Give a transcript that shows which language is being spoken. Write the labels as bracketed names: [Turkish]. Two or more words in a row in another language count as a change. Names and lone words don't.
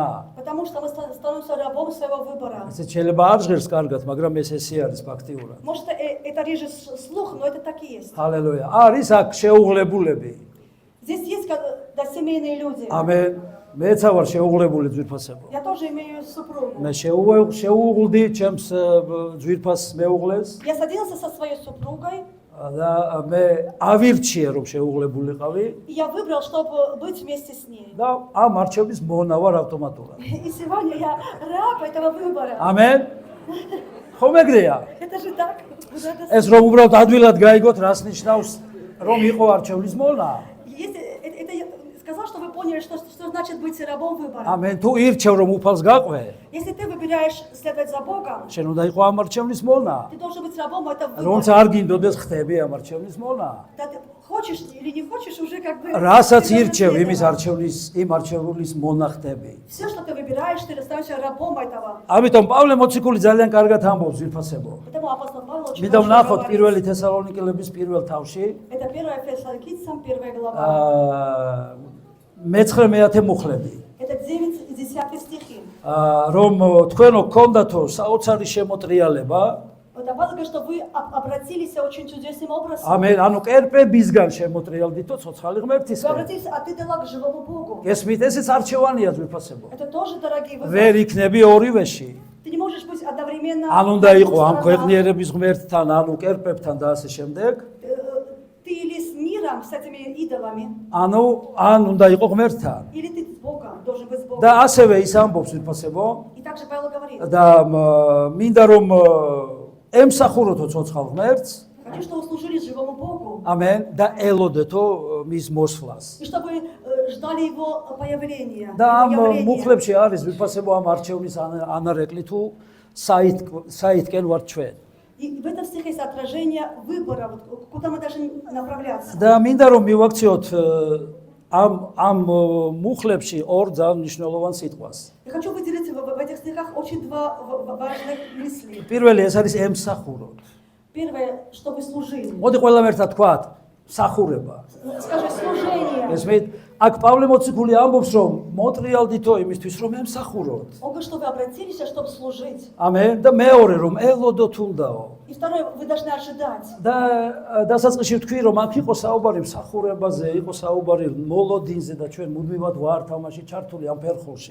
[Russian] Потому что мы становимся рабом своего выбора. [Georgian] ესე შეიძლება არ ჟღერს კარგად, მაგრამ ესე არის ფაქტიურად. [Russian] Может, это режет слух, но это так и есть. [Georgian] ჰალელუია. არის აქ შეუღლებულები. [Russian] Здесь есть да, семейные люди. [Georgian] ამენ მეც ვარ შეუღლებული ძვირფასებო. [Russian] Я тоже имею супругу. [Georgian] მე შეუღლდი ჩემს ძვირფას მეუღლეს [Russian] Я садился со своей супругой, [Georgian] და მე ავირჩიე რომ შეუღლებულიყავი [Russian] и я выбрал, чтобы быть вместе с ней. [Georgian] და ამ არჩევნის მონა ვარ ავტომატურად. [Russian] И сегодня я раб этого выбора. [Georgian] ამენ. ხომ ეგრეა? [Russian] Это же так. [Georgian] ეს რომ უბრალოდ ადვილად გაიგოთ, რას ნიშნავს რომ იყო არჩევნის მონა. [Russian] Это я сказал, что вы поняли, что значит быть рабом выбора. [Georgian] ამენ თუ ირჩევ რომ უფალს გაყვე, [Russian] Если ты выбираешь следовать за Богом, [Georgian] შენ უნდა იყო ამ არჩევნის მონა. [Russian] ты должен быть рабом этого [Georgian] რომც [Russian] выбора. [Georgian] არ გინდოდეს ხდები ამ არჩევნის მონა. [Russian] Да, ты хочешь или не хочешь, уже как бы... [Georgian] რასაც [Russian] ты должен [Georgian] ირჩევ იმის [Russian] следовать. [Georgian] არჩევნის იმ არჩეულის მონა ხდები. [Russian] Все, что ты выбираешь, ты становишься рабом этого. [Georgian] ამიტომ პავლე მოციქული ძალიან კარგად ამბობს ვირფასებო. [Russian] Поэтому апостол Павел очень მიდამ хорошо ნახოთ говорит. [Georgian] პირველი თესალონიკელების პირველ თავში [Russian] Это 1 Фессалоникийцам, 1 глава. [Georgian] მე-19 მუხლები. [Russian] Это 9 и 10 стихи. [Georgian] რომ თქვენო გქონდათო საოცარი შემოტრიალება, [Russian] Павел говорит, что вы обратились очень чудесным образом. [Georgian] ამენ ანუ კერპებისგან შემოტრიალდითო ცოცხალი [Russian] Вы [Georgian] ღმერთისგან. [Russian] обратились от идола к живому Богу. [Georgian] ესმით ესეც არჩევანია ძვირფასებო. [Russian] Это тоже, дорогие, выборы. [Georgian] ვერ იქნები ორივეში. [Russian] Ты не можешь быть одновременно... [Georgian] ან უნდა იყო ამ [Russian] Ты [Georgian] ქვეყნიერების ღმერთთან, ანუ კერპებთან და ასე შემდეგ. [Russian] или с миром, с этими идолами, [Georgian] ანუ ან უნდა იყო ღმერთთან. [Russian] или ты с Богом, должен быть с Богом. [Georgian] და ასევე ის ამბობს ვირფასებო [Russian] И также Павел говорит, [Georgian] და მინდა რომ ემსახუროთო ცოცხალ ღმერთს. [Russian] хочу, чтобы вы служили живому Богу, [Georgian] ამენ და ელოდეთო მის მოსვლას. [Russian] и чтобы ждали его появления. [Georgian] და ამ [Russian] его явления. [Georgian] მუხლებში არის ვირფასებო ამ არჩევნის ანარეკლი თუ საითკენ ვართ ჩვენ. [Russian] И в этом стихе есть отражение выбора, вот, куда мы должны направляться. [Georgian] და მინდა რომ მივაქციოთ ამ მუხლებში ორ ძალიან მნიშვნელოვან სიტყვას. [Russian] Я хочу выделить в этих стихах очень два важных мысли. [Georgian] პირველი ეს არის ემსახუროთ. [Russian] Первое, чтобы служили. [Georgian] მოდი ყველამ ერთად თქვათ, მსახურება. [Russian] Скажи, служение. [Georgian] ესმით, აქ პავლე მოციქული ამბობს, რომ მოტრიალდითო იმისთვის, რომ ემსახუროთ. [Russian] Он говорит, что вы обратились, чтобы служить. [Georgian] ამენ. და მეორე, რომ ელოდოთ უნდაო. [Russian] И второе, вы должны ожидать. [Georgian] და დასაწყისში ვთქვი, რომ აქ იყო საუბარი მსახურებაზე, იყო საუბარი მოლოდინზე და ჩვენ მუდმივად ვართ ამაში ჩართული ამ ფერხულში.